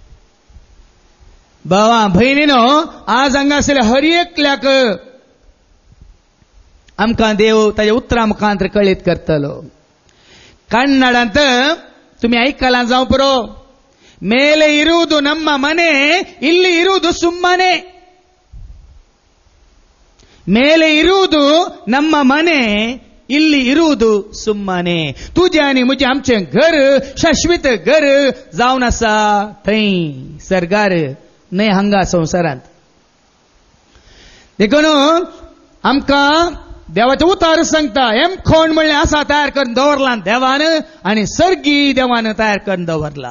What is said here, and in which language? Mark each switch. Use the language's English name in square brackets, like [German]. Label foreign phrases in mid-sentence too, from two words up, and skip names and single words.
[Konkani] भावा भयणीनो, आज हांगा आसलेल्या हर एकल्याक आमकां देव ताच्या उतरां मुखांत कळीत करतलो. कन्नडांत तुमी आयकलां जावं पुरो, [Kannada] मेले इरुವುದು ನಮ್ಮ ಮನೆ, ಇಲ್ಲಿ ಇರುವುದು ಸುಮ್ಮನೆ. ಮೇಲೆ ಇರುವುದು ನಮ್ಮ ಮನೆ, ಇಲ್ಲಿ ಇರುವುದು ಸುಮ್ಮನೆ. [Konkani] तुझे आनी म्हजें आमचें घर शाश्वत घर जावन आसा थंय सर्गार, न्हय हांगा संवसारांत. देखून आमकां देवाचो उतार सांगता, हेमखोंड म्हणलें आसा तयार करून दवरला देवान, आनी सर्गी देवान तयार करून दवरला.